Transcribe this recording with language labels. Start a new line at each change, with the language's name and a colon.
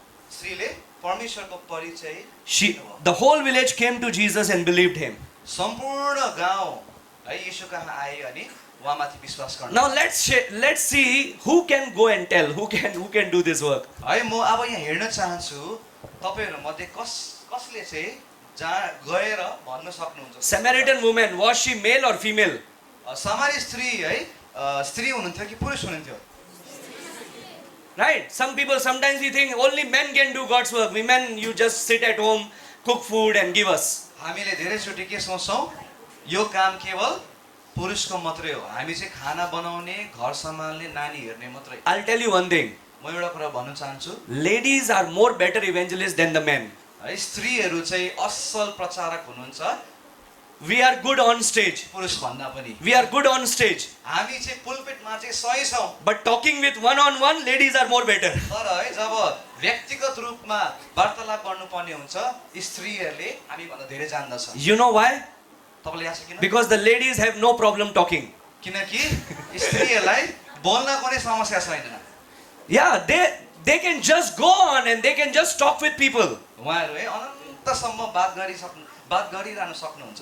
Nepali: श्रीले परमेश्वरको परिचय
English: The whole village came to Jesus and believed him.
Nepali: सम्पूर्ण गाउँ है येशू कहाँ आए अनि उहाँमाथि विश्वास गर्न।
English: Now let's see who can go and tell, who can do this work.
Nepali: है म अब यहाँ हेर्न चाहन्छु तपाईहरु मध्ये कसले चाहिँ जहाँ गएर भन्न सक्नुहुन्छ?
English: Samaritan woman, was she male or female?
Nepali: समारी स्त्री है स्त्री हुनुहुन्थ्यो कि पुरुष हुनुहुन्थ्यो?
English: Right? Sometimes we think only men can do God's work. Women, you just sit at home, cook food and give us.
Nepali: हामीले धेरैचोटि के सोच्छौँ यो काम केवल पुरुषको मात्रै हो। हामी चाहिँ खाना बनाउने, घर सम्हाल्ने, नानी हेर्ने मात्रै।
English: I'll tell you one thing.
Nepali: म एउटा कुरा भन्न चाहन्छु,
English: Ladies are more better evangelists than the men.
Nepali: है स्त्रीहरू चाहिँ असल प्रचारक हुनुहुन्छ
English: We are good on stage.
Nepali: पुरुष भन्दा पनि।
English: We are good on stage.
Nepali: हामी चाहिँ पुलपिटमा चाहिँ सही छौँ,
English: But talking with one-on-one, ladies are more better.
Nepali: तर है जब व्यक्तिगत रूपमा वार्तालाप गर्नुपर्ने हुन्छ स्त्रीहरूले हामी भन्दा धेरै जान्दछ।
English: You know why?
Nepali: तपाईलाई याद छ किन?
English: Because the ladies have no problem talking.
Nepali: किनकि स्त्रीहरूलाई बोल्नको नै समस्या छैन।
English: Yeah, they can just go on and they can just talk with people.
Nepali: उहाँहरू है अनन्तसम्म बात गरिरहन सक्नुहुन्छ।